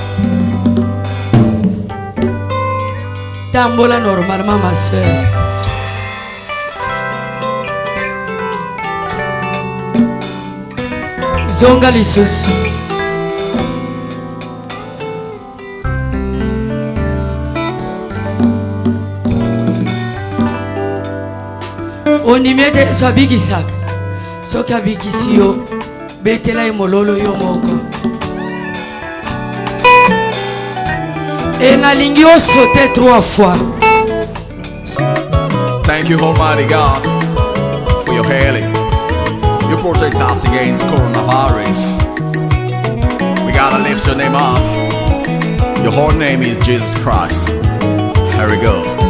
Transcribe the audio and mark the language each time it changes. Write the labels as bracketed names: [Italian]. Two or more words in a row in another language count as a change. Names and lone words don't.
[French] ma soeur [Lingala] zonga lisusu ondimi ete yesu abikisaka soki abikisi yo betela ye mololo yo moko e nalingi osote 3 fois. [English] Thank you, Almighty God, for your healing. You protect us against coronavirus. We gotta lift your name up. Your whole name is Jesus Christ. Here we go.